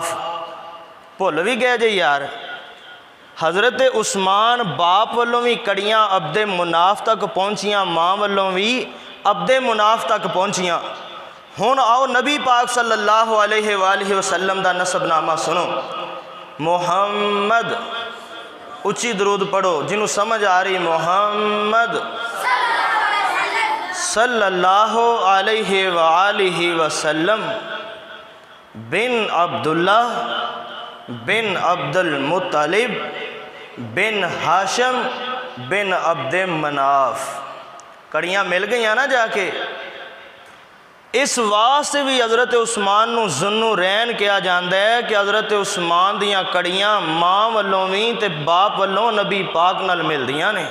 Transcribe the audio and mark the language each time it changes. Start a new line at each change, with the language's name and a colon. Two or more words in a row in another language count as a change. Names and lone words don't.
Punjabi: بھل بھی گئے جے یار. حضرت عثمان باپ ولوں بھی کڑیاں عبد مناف تک پہنچیاں، ماں ولوں بھی عبد مناف تک پہنچیاں. ہن آؤ نبی پاک
Arabic: صلى اللہ عليه وسلم
Punjabi: دا نسب نامہ سنو. محمد، اچی درود پڑھو جنہاں نوں سمجھ آ رہی. محمد
Arabic: صلى اللہ عليه وسلم
Punjabi: بن عبداللہ بن عبدالمطلب بن ہاشم بن عبد مناف. کڑیاں مل گئیاں نا جا کے. اس واسطے بھی حضرت عثمان نوں ذوالنورین کہا جاتا ہے کہ حضرت عثمان دیاں کڑیاں ماں ولوں بھی تے باپ ولوں نبی پاک نال ملدیاں نے.